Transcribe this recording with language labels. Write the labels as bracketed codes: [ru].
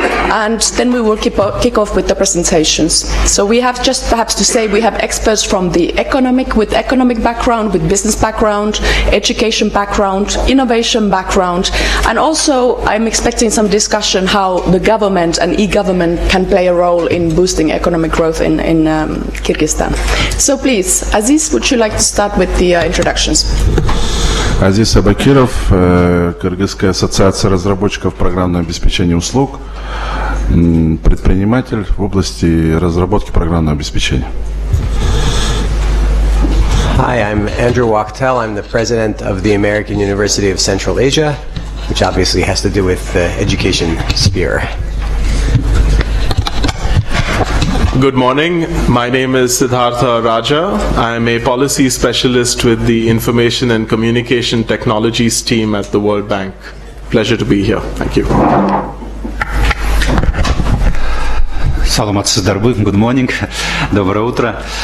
[en] And then we will kick off with the presentations. So we have just perhaps to say we have experts from the economic background, with business background, education background, innovation background, and also I'm expecting some discussion how the government and e-government can play a role in boosting economic growth in Kyrgyzstan. So please, Aziz, would you like to start with the introductions? [ru] Азис Абакиров, Кыргызская ассоциация разработчиков программного обеспечения услуг, предприниматель в области разработки программного обеспечения. [en] Hi, I'm Andrew Wachtel. I'm the president of the American University of Central Asia, which obviously has to do with the education sphere. Good morning. My name is Siddhartha Raja. I'm a policy specialist with the Information and Communication Technologies team at the World Bank. Pleasure to be here. Thank you. [ky] Саламатсыздарбы, [en] good morning, [ru] доброе утро.